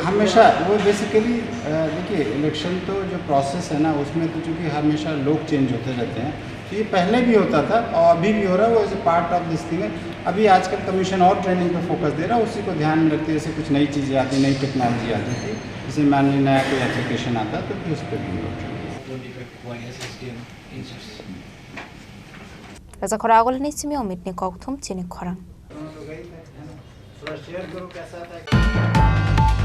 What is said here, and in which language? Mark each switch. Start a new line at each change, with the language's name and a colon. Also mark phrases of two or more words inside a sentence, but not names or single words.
Hindi: हमेशा वो बेसिकली देखिए इलेक्शन तो जो प्रोसेस है ना, उसमें तो चूँकि हमेशा लोग चेंज होते रहते हैं। तो ये पहले भी होता था और अभी भी हो रहा है, वो
English: as a part of this thing
Hindi: है। अभी आजकल कमीशन और ट्रेनिंग पर फोकस दे रहा है, उसी को ध्यान में रखते जैसे कुछ नई चीज़ें आती, नई टेक्नोलॉजी आती थी, जैसे मान ली नया कोई एप्लीकेशन आता तो फिर उस पर भी लोग
Kok Borok: Raza khora agol ni simi omit ni kok thum chini khorang